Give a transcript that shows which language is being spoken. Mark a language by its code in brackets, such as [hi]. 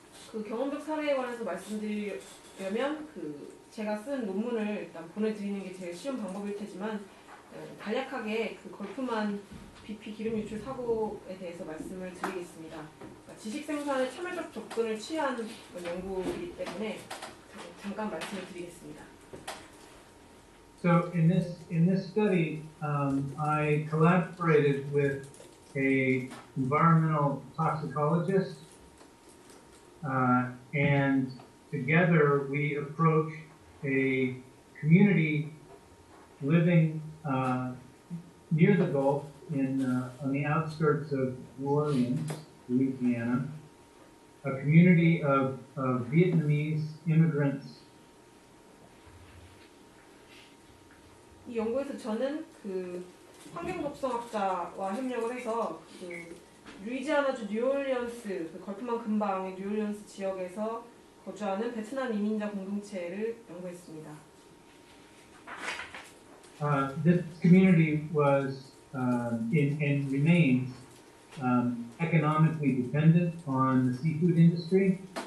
[ko] 그 경험적 사례에 관해서 말씀드리려면 제가 쓴 논문을 일단 보내드리는 게 제일 쉬운 방법일 테지만 간략하게 그 걸프만 BP 기름 유출 사고에 대해서 말씀을 드리겠습니다. 그러니까 지식 생산에 참여적 접근을 취한 연구이기 때문에 잠깐 말씀을 드리겠습니다. [en] So in this study, I collaborated with a environmental toxicologist, and together we approached a community living near the Gulf on the outskirts of New Orleans, Louisiana, a community of Vietnamese immigrants. [ko] 이 연구에서 저는 그 환경독성학자와 협력을 해서 그 루이지아나주 뉴올리언스 그 걸프만 근방의 뉴올리언스 지역에서 거주하는 베트남 이민자 공동체를 연구했습니다. [en] This community was and remains economically dependent on the seafood industry.